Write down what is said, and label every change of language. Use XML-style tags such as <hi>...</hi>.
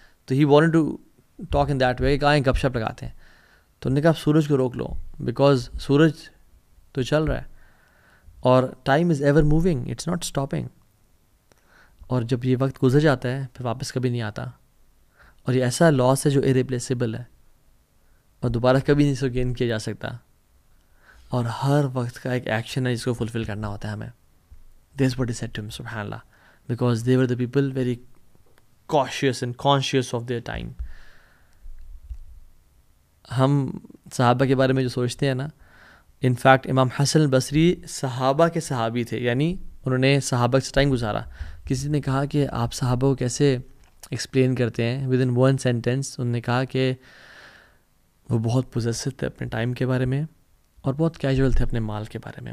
<ur>تو</ur> <en>he wanted to talk in that way</en> <ur>کہ آئیں گپ شپ لگاتے ہیں. تو انہوں نے کہا آپ سورج کو روک لو، بیکاز سورج تو چل رہا ہے اور</ur> <en>Time is ever moving, it's not stopping.</en> <ur>اور جب یہ وقت گزر جاتا ہے پھر واپس کبھی نہیں آتا، اور یہ ایسا لاس ہے جو ارریپلیسیبل ہے اور دوبارہ کبھی نہیں اس کو گین کیا جا سکتا. اور ہر وقت کا ایک ایکشن ہے جس کو فلفل کرنا ہوتا ہے ہمیں.</ur> <en>That's what he said to him, سبحان اللہ, because they were the people very cautious and conscious of their time.</en> <ur>ہم صحابہ کے بارے میں جو سوچتے ہیں نا، انفیکٹ امام حسن البصری صحابہ کے صحابی تھے، یعنی انہوں نے صحابہ سے ٹائم گزارا. کسی نے کہا کہ آپ صحابہ کو کیسے ایکسپلین کرتے ہیں</ur> <en>Within one sentence?</en> <ur>انہوں نے کہا کہ وہ بہت پوزیسو تھے اپنے ٹائم کے بارے میں اور بہت کیجول تھے اپنے مال کے بارے میں.</ur>